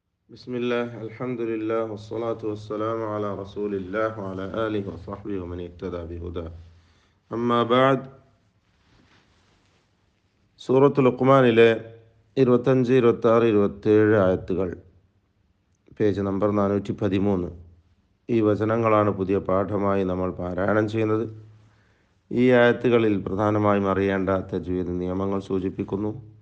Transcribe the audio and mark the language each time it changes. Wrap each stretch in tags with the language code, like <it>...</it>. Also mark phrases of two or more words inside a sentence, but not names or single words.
<ar>بسم الله الحمد لله والصلاة والسلام على رسول الله وعلى آله وصحبه ومن اهتدى بهداه أما بعد</ar> <ml>സൂറത്തുൽ ലുഖ്മാനിലെ 25, 26, 27 ആയത്തുകൾ,</ml> <en>page number</en> <ar>413.</ar> <ml>ഈ വചനങ്ങളാണ് പുതിയ പാഠമായി നമ്മൾ പാരായണം ചെയ്യുന്നത്. ഈ ആയത്തുകളിൽ പ്രധാനമായും അറിയേണ്ട തജ്വീദ് നിയമങ്ങൾ സൂചിപ്പിക്കുന്നു.</ml>